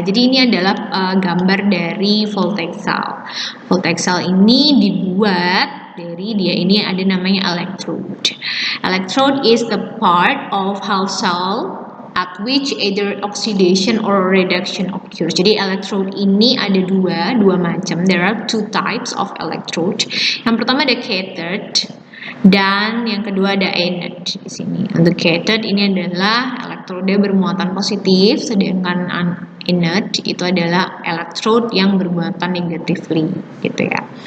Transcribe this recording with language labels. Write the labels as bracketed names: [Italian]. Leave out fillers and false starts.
[Indonesian] Jadi ini adalah gambar dari voltaic cell. Voltaic cell ini dibuat dari dia ini ada namanya electrode. [English] Electrode is the part of half cell at which either oxidation or reduction occurs. [Indonesian] Jadi electrode ini ada dua macam. [English] There are two types of electrode. [Indonesian] Yang pertama ada cathode dan yang kedua ada anode di sini. Untuk cathode ini adalah elektroda bermuatan positif, sedangkan anode itu adalah elektrode yang bermuatan negatively, gitu ya.